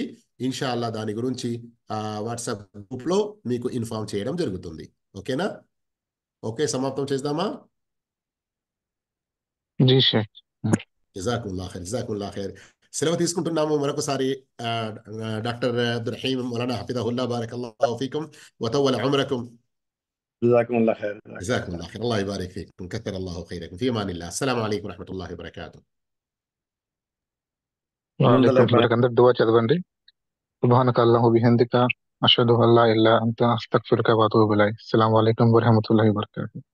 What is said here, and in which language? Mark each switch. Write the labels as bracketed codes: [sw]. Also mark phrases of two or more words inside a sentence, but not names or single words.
[te] ఇన్షాల్లా దాని గురించి వాట్సాప్ గ్రూప్లో మీకు ఇన్ఫార్మ్ చేయడం జరుగుతుంది. ఓకేనా? ఓకే, సమాప్తం చేద్దామా? జీ షేక్. [ar] جزاك الله خير، جزاك الله خير. [te] సెలవు తీసుకుంటున్నాము. మరొకసారి డాక్టర్ అబ్దుల్ రహీం మౌలానా [ar] حفظه الله بارك الله فيكم وطول عمركم. جزاكم الله خير. جزاكم الله خير. الله يبارك فيكم. كثر الله خيركم. في امان الله. السلام عليكم ورحمة الله وبركاته. [te] అందరు దువా చదవండి. [ar] سبحانك الله بحمدك أشهد أن لا إله إلا أنت أستغفرك وأتوب إليك. السلام عليكم ورحمة الله وبركاته.